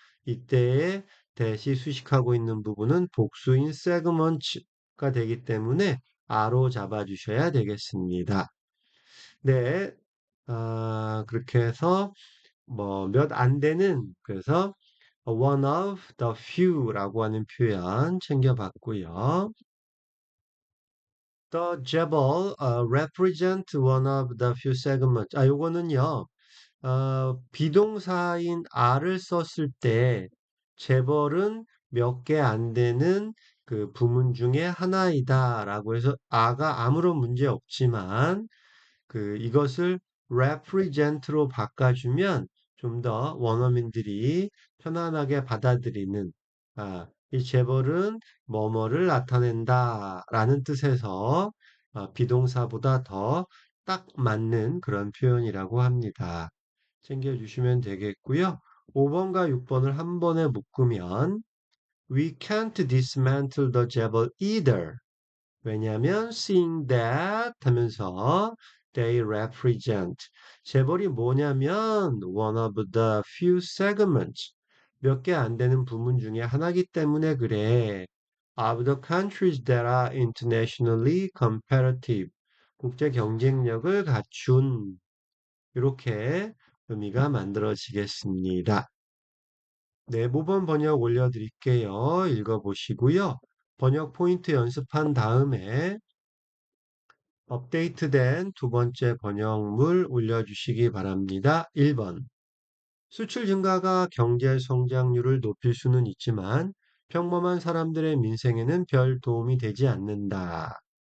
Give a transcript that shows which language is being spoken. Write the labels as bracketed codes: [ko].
[ko] 이때에 대시 수식하고 있는 부분은 복수인 segments가 되기 때문에 아로 잡아주셔야 되겠습니다. 네, 그렇게 해서 뭐 몇 안 되는 그래서 [en] one of the few [ko] 라고 하는 표현 챙겨봤고요. [en] The Jebel represent one of the few segments. [ko] 요거는요. 비동사인 are를 썼을 때 재벌은 몇 개 안 되는 그 부문 중에 하나이다라고 해서 a가 아무런 문제 없지만 이것을 represent로 바꿔주면 좀 더 원어민들이 편안하게 받아들이는 이 재벌은 뭐뭐를 나타낸다라는 뜻에서 비동사보다 더 딱 맞는 그런 표현이라고 합니다. 챙겨주시면 되겠고요. 5번과 6번을 한 번에 묶으면 [en] We can't dismantle the Jebel either. [ko] 왜냐하면 [en] seeing that [ko] 하면서 [en] they represent [ko] 재벌이 뭐냐면 [en] one of the few segments [ko] 몇 개 안 되는 부문 중에 하나이기 때문에 그래. [en] Of the countries that are internationally competitive [ko] 국제 경쟁력을 갖춘 이렇게 의미가 만들어지겠습니다. 네, 모범 번역 올려드릴게요. 읽어보시고요. 번역 포인트 연습한 다음에 업데이트된 두 번째 번역물 올려주시기 바랍니다. 1번. 수출 증가가 경제 성장률을 높일 수는 있지만 평범한 사람들의 민생에는 별 도움이 되지 않는다.